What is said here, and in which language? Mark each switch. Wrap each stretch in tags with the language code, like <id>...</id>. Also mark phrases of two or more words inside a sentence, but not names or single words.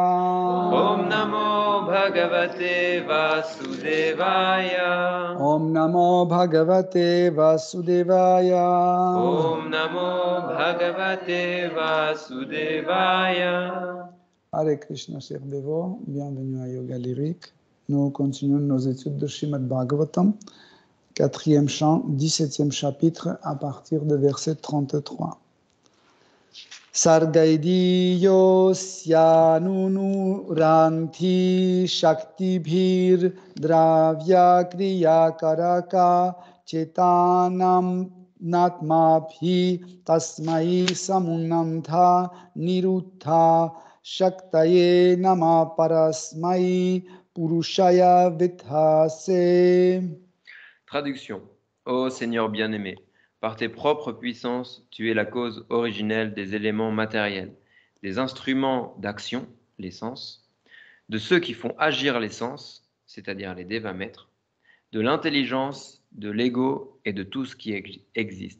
<sa>Om Namo Bhagavate Vasudevaya Om Namo Bhagavate Vasudevaya Om Namo Bhagavate Vasudevaya. Hare Krishna,</sa> <fr>chers dévots, bienvenue à Yoga Lyrique. Nous continuons nos études de Srimad Bhagavatam, 4e chant, 17e chapitre, à partir de verset 33.</fr> <sa>Sargaidiyo syanunuranti shaktibhir dravya kriya karaka chetanam natmabhi tasmai samunamtha niruttha shaktaye nama parasmai purushaya vidhase.</sa> <fr>Traduction. Ô Seigneur bien-aimé, par tes propres puissances, tu es la cause originelle des éléments matériels, des instruments d'action, les sens, de ceux qui font agir les sens, c'est-à-dire les dévamètres, de l'intelligence, de l'ego et de tout ce qui existe.</fr>